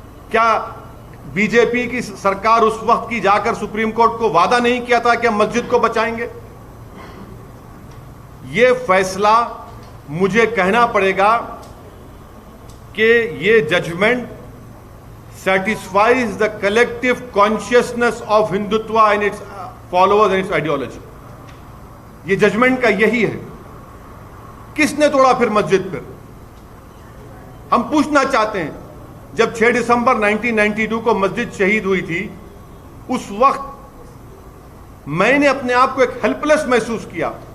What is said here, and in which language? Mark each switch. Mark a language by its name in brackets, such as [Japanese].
[Hindi] क्या बीजेपी की सरकार उस वक्त की जाकर सुप्रीम कोर्ट को वादा नहीं किया था कि हम मस्जिद को बचाएंगे? ये फैसला मुझे कहना पड़ेगा कि ये judgement [English] satisfies the collective consciousness of Hindutva and its followers and its ideology. [Hindi] ये जजमेंट का यही है. किसने तोड़ा फिर मस्जिद? फिर हम पूछना चाहते हैं, जब 6 दिसंबर 1992 को मस्जिद शहीद हुई थी, उस वक्त मैंने अपने आप को एक हेल्पलेस महसूस किया.